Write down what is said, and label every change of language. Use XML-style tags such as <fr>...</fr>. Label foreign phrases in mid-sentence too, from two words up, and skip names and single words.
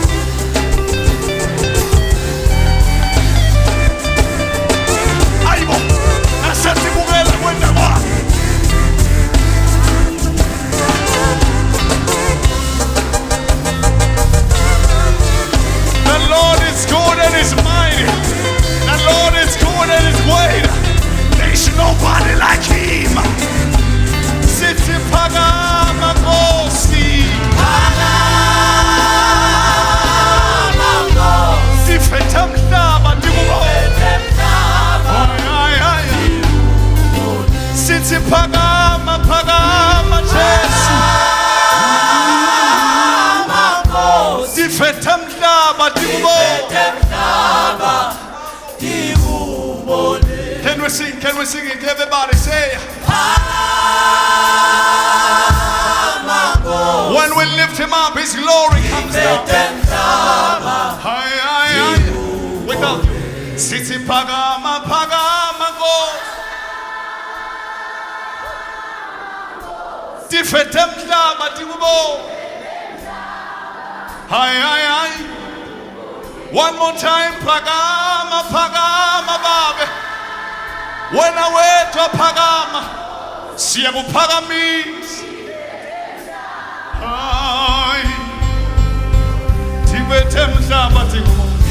<ss>Ayibo, asatibukela kwenda kwakhe.</ss> <en>The Lord is good and is mighty. The Lord is good and is great. There is nobody like him.</en> <ss>Sithi phakama Nkosi, tifethe mhlaba tikubonga. Sithi phakama Jesu, tifethe mhlaba tikubonga.</ss> <en>Can we sing it? Everybody say, when we lift him up, his glory comes down. Without you.</en> <ss>Sithi phakama Nkosi, tifethe mhlaba tikubonga.</ss> <en>One more time,</en> <ss>phakama babe. Wena wethwa phakama, siyakuphakamisa. Tifethe mhlaba tikubonga.</ss>